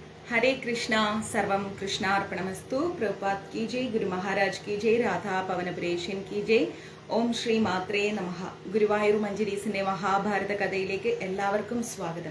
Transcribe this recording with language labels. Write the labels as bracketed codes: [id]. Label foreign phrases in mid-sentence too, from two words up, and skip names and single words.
[sa] हरे कृष्णा सर्वम कृष्णार्पणमस्तु। [hi] प्रभुपाद की जय, गुरु महाराज की जय, राधा പവനപുരേഷ്യൻ की जय। [sa] ॐ श्री मात्रे नमः. [ml] ഗുരുവായൂർ മഞ്ജരീസിന്റെ മഹാഭാരത കഥയിലേക്ക് എല്ലാവർക്കും സ്വാഗതം.